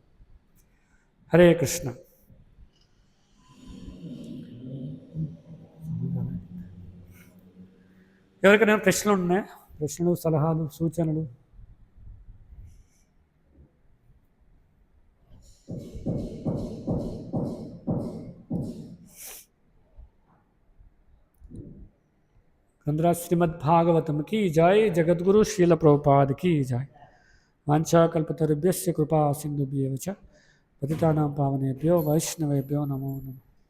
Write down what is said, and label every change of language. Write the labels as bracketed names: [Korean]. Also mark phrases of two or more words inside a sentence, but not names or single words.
[Telugu] హరే కృష్ణ. ఎవరికైనా ప్రశ్నలు ఉన్నాయా? ప్రశ్నలు, సలహాలు, సూచనలు? శ్రీమద్భాగవతం [Hindi] की जय, जगद्गुरु श्रील प्रभुपाद की जय. [Sanskrit] वाञ्छाकल्पतरुभ्यश्च कृपा सिन्धुभ्येव च पतितानां पावनेभ्यो वैष्णवेभ्यो नमो नमः.